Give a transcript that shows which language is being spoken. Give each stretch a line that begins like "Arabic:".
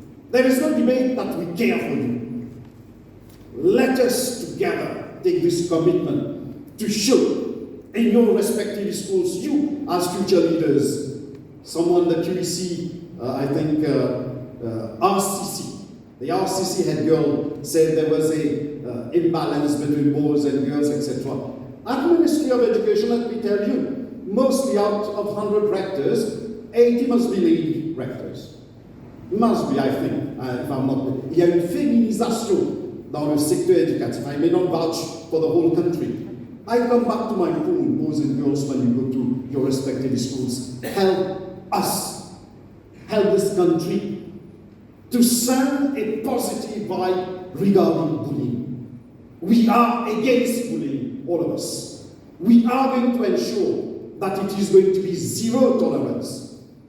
English: There is no debate that we care for you. Let us together take this commitment to show in your respective schools, you as future leaders, someone that you see, I think, RCC. The RCC head girl said there was a imbalance between boys and girls, etc. At Ministry of Education, let me tell you, mostly out of 100 rectors, 80 must be lady rectors. Must be, I think, if I'm not.
French: Il y a une féminisation dans le secteur éducatif.
English: I may not vouch for the whole country. I come back to my point, boys and girls, when you go to your respective schools. Help us, help this country to send a positive vibe regarding bullying. We are against bullying, all of us. We are going to ensure that it is going to be zero tolerance.